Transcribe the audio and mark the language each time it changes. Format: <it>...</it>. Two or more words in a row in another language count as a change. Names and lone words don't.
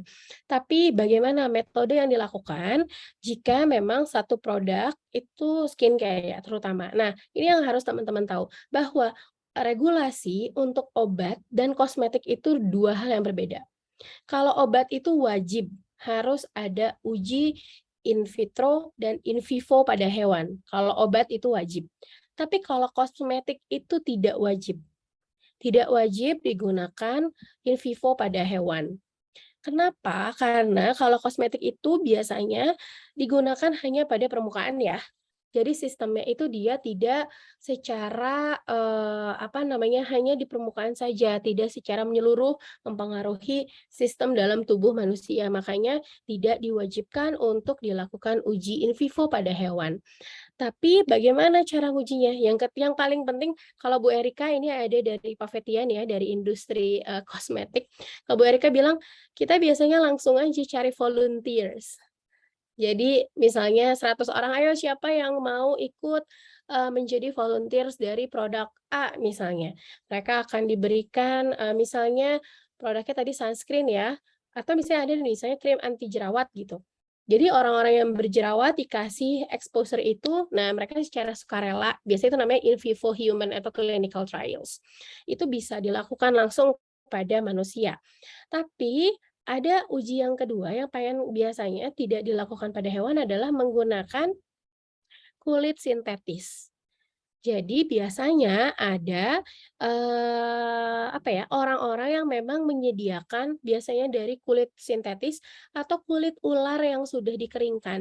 <id>Tapi bagaimana metode yang dilakukan jika memang satu produk itu skincare ya terutama. Nah, ini yang harus teman-teman tahu bahwa regulasi untuk obat dan kosmetik itu dua hal yang berbeda. Kalau obat itu wajib harus ada uji</id> <la>in vitro</la> <id>dan</id> <la>in vivo</la> <id>pada hewan. Kalau obat itu wajib. Tapi kalau kosmetik itu tidak wajib. Tidak wajib digunakan</id> <la>in vivo</la> <id>pada hewan. Kenapa? Karena kalau kosmetik itu biasanya digunakan hanya pada permukaan ya. Jadi sistemnya itu dia tidak secara hanya di permukaan saja, tidak secara menyeluruh mempengaruhi sistem dalam tubuh manusia. Makanya tidak diwajibkan untuk dilakukan uji</id> <la>in vivo</la> <id>pada hewan. Tapi bagaimana cara ngujinya? Yang paling penting kalau Bu Erika ini ada dari Pavetian ya, dari industri kosmetik. Kalau Bu Erika bilang, kita biasanya langsung aja cari volunteers. Jadi misalnya 100 orang, ayo siapa yang mau ikut menjadi volunteers dari produk A misalnya. Mereka akan diberikan misalnya produknya tadi sunscreen ya, atau misalnya ada misalnya krim anti jerawat gitu. Jadi orang-orang yang berjerawat dikasih exposure itu, nah mereka secara sukarela, biasanya itu namanya</id> <la>in vivo</la> <id>human atau</id> <en>clinical trials.</en> <id>Itu bisa dilakukan langsung pada manusia. Tapi ada uji yang kedua yang biasanya tidak dilakukan pada hewan adalah menggunakan kulit sintetis. Jadi biasanya ada orang-orang yang memang menyediakan biasanya dari kulit sintetis atau kulit ular yang sudah dikeringkan.</id>